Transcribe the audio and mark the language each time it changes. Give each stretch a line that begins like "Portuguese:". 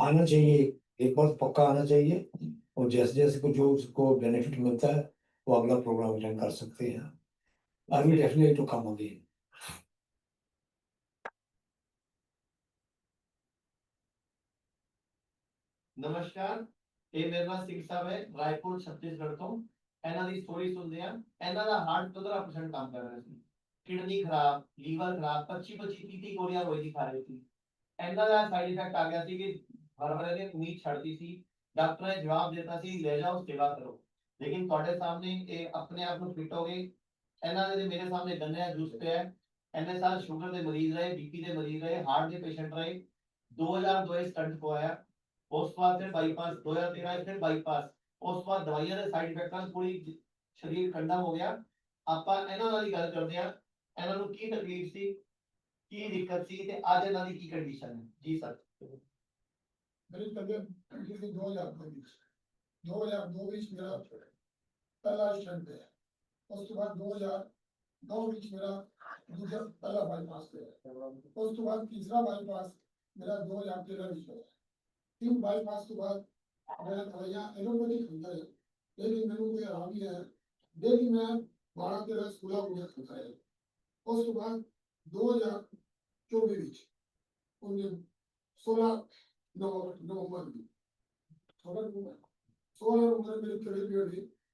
Hindi: आना चाहिए, एक बार पक्का आना चाहिए, और जैसे जैसे को जो उसको बेनिफिट मिलता है वो अगला प्रोग्राम अटेंड कर सकते हैं।
English: I will definitely to come again.
Hindi: नमस्कार, ये मेरा नाम सिंह साहब है, रायपुर छत्तीसगढ़ तो
Punjabi: ਇਹਨਾਂ ਦੀ ਸਟੋਰੀ ਸੁਣਦੇ ਆ। ਇਹਨਾਂ ਦਾ ਹਾਰਟ 15% ਕੰਮ ਕਰ ਰਿਹਾ ਸੀ, ਕਿਡਨੀ ਖਰਾਬ, ਲੀਵਰ ਖਰਾਬ, 25-30 ਗੋਲੀਆਂ ਰੋਜ਼ ਦੀ ਖਾ ਰਹੇ ਸੀ। ਇਹਨਾਂ ਦਾ ਸਾਈਡ ਇਫੈਕਟ ਆ ਗਿਆ ਸੀ ਕਿ ਹਰ ਨੇ ਉਮੀਦ ਛੱਡਦੀ ਸੀ, ਡਾਕਟਰ ਨੇ ਜਵਾਬ ਦਿੱਤਾ ਸੀ ਲੈ ਜਾਓ ਸੇਵਾ ਕਰੋ, ਲੇਕਿਨ ਤੁਹਾਡੇ ਸਾਹਮਣੇ ਇਹ ਆਪਣੇ ਆਪ ਨੂੰ ਫਿੱਟ ਹੋ ਗਏ। ਇਹਨਾਂ ਦੇ ਮੇਰੇ ਸਾਹਮਣੇ ਗੰਨੇ ਦਾ ਜੂਸ ਪਿਆ ਹੈ। ਇੰਨੇ ਸਾਲ ਸ਼ੂਗਰ ਦੇ ਮਰੀਜ਼ ਰਹੇ,
Hindi: बीपी
Punjabi: ਦੇ ਮਰੀਜ਼ ਰਹੇ, ਹਾਰਟ ਦੇ ਪੇਸ਼ੈਂਟ ਰਹੇ। 2002 ਸਟੰਟ ਪਵਾਇਆ, ਉਸ ਤੋਂ ਬਾਅਦ ਫਿਰ ਬਾਈਪਾਸ, 2013 ਫਿਰ ਬਾਈਪਾਸ, ਉਸ ਤੋਂ ਬਾਅਦ ਦਵਾਈਆਂ ਦੇ ਸਾਈਡ ਇਫੈਕਟ ਨਾਲ ਪੂਰੀ ਸਰੀਰ ਠੰਡਾ ਹੋ ਗਿਆ। ਆਪਾਂ ਇਹਨਾਂ ਨਾਲ ਹੀ ਗੱਲ ਕਰਦੇ ਆ, ਇਹਨਾਂ ਨੂੰ ਕੀ ਤਕਲੀਫ ਸੀ, ਕੀ ਦਿੱਕਤ ਸੀ ਤੇ ਅੱਜ ਇਹਨਾਂ ਦੀ ਕੀ ਕੰਡੀਸ਼ਨ ਹੈ। ਜੀ ਸਰ।
Hindi: मेरी तबीयत ठीक थी
Punjabi: 2002 ਵਿੱਚ ਮੇਰਾ ਪਹਿਲਾ स्टंट है, ਉਸ ਤੋਂ ਬਾਅਦ 2009 ਵਿੱਚ ਮੇਰਾ ਦੂਜਾ ਪਹਿਲਾ ਬਾਈਪਾਸ ਹੋਇਆ, ਉਸ ਤੋਂ ਬਾਅਦ ਤੀਸਰਾ ਬਾਈਪਾਸ ਮੇਰਾ 2013 ਵਿੱਚ ਹੋਇਆ। 3 ਬਾਈਪਾਸ ਤੋਂ ਬਾਅਦ
Hindi: मैं दवाइयाँ एलोपैथिक खाता है, लेकिन मैंने कोई आराम नहीं आया। डेली मैं 12-13-16 गोलियां खाता है। उस बाद 2024 16 नवंबर में 16 नवंबर मेरी थेरेपी हुई।